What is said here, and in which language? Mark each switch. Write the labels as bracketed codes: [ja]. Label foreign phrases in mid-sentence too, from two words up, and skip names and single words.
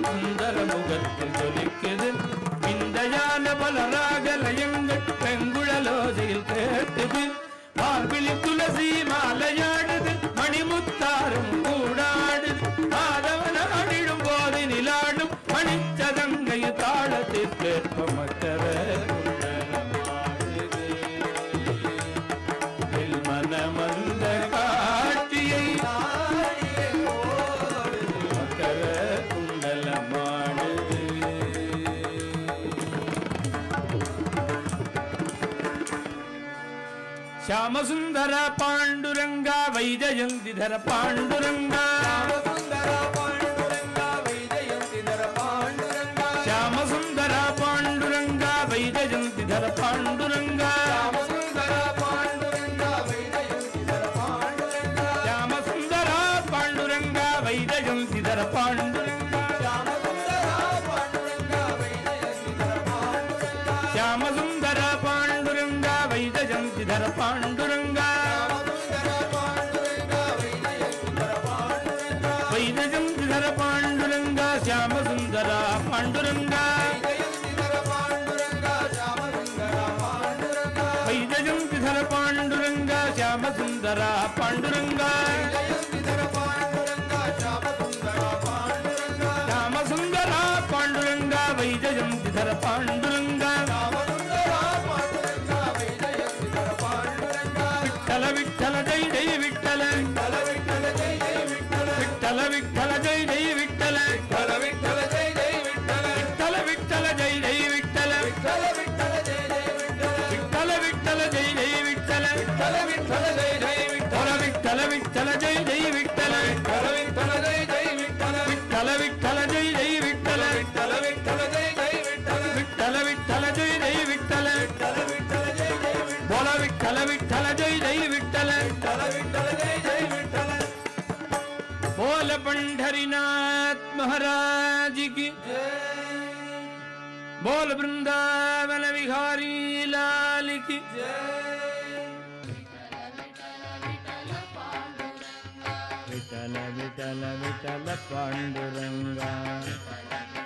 [ta] சுந்தர முகத்தில் ஜொலிக்குது விந்தையான பல ராகலயங்கள் வெங்குழலோசையில் கேட்டுது மார்பிளி துளசி மாலையாடுது மணிமுத்தாரம் கூடாடுது மாதவனாடிடும் போது நிலாடும் மணிச்சதங்கை தாளத்திற்கேற்ப மக்கர மனமந்த காட்சியை மக்கர குண்டலமாடுது ಶ್ಯಾಮಸುಂದರ ಪಾಂಡುರಂಗ ವೈಜಯಂತಿಧರ ಪಾಂಡುರಂಗ ராமசுந்தர பாண்டுரங்க வைஜயந்திதர பாண்டுரங்க ಶ್ಯಾಮಸುಂದರ ಪಾಂಡುರಂಗ ವೈಜಯಂತಿಧರ ಪಾಂಡುರಂಗ ராமசுந்தர பாண்டுரங்க வைஜயந்திதர பாண்டுரங்க ಶ್ಯಾಮಸುಂದರ ಪಾಂಡುರಂಗ ವೈಜಯಂತಿಧರ ಪಾಂಡುರಂಗ ராமசுந்தர பாண்டுரங்க வைஜயந்திதர பாண்டுரங்க ಶ್ಯಾಮಸುಂದರ ಪಾಂಡುರಂಗ ವೈಜಯಂತಿಧರ ಪಾಂಡುರಂಗ ராமசுந்தர பாண்டுரங்க வைஜயந்திதர பாண்டுரங்க ವೈಜಯಂತಿಧರ ಪಾಂಡುರಂಗ ಶ್ಯಾಮಸುಂದರ ಪಾಂಡುರಂಗ வைஜயந்திதர பாண்டுரங்க ராமசுந்தர பாண்டுரங்க ವೈಜಯಂತಿಧರ ಪಾಂಡುರಂಗ ಶ್ಯಾಮಸುಂದರ ಪಾಂಡುರಂಗ வைஜயந்திதர பாண்டுரங்க ராமசுந்தர பாண்டுரங்க ಶ್ಯಾಮಸುಂದರ ಪಾಂಡುರಂಗ ವೈಜಯಂತಿಧರ ಪಾಂಡುರಂಗ ராமசுந்தர பாண்டுரங்க வைஜயந்திதர பாண்டுரங்க ವಿಠಲ ವಿಠಲ ಜೈ ಜೈ ವಿಠಲ விட்டல விட்டல ஜெய் ஜெய் விட்டல ವಿಠಲ ವಿಠಲ ಜೈ ಜೈ ವಿಠಲ விட்டல விட்டல ஜெய் ஜெய் விட்டல ವಿಠಲ ವಿಠಲ ಜೈ ಜೈ ವಿಠಲ விட்டல விட்டல ஜெய் ஜெய் விட்டல ವಿಠಲ ವಿಠಲ ಜೈ ಜೈ ವಿಠಲ விட்டல விட்டல ஜெய் ஜெய் விட்டல ವಿಠಲ ವಿಠಲ ಜೈ ಜೈ ವಿಠಲ விட்டல விட்டல ஜெய் ஜெய் விட்டல ವಿಠಲ ವಿಠಲ ಜೈ ಜೈ ವಿಠಲ விட்டல விட்டல ஜெய் ஜெய் விட்டல ವಿಠಲ ವಿಠಲ ಜೈ ಜೈ ವಿಠಲ விட்டல விட்டல ஜெய் ஜெய் விட்டல ಬೋಲ ವಿಠಲ ವಿಠಲ ಜೈ ಜೈ ವಿಠಲ விட்டல விட்டல ஜெய் ஜெய் விட்டல [hi] बोल पंढरीनाथ महाराज की बोल वृंदावन विहारी लाल की विठल विठल विठल पांडुरंगा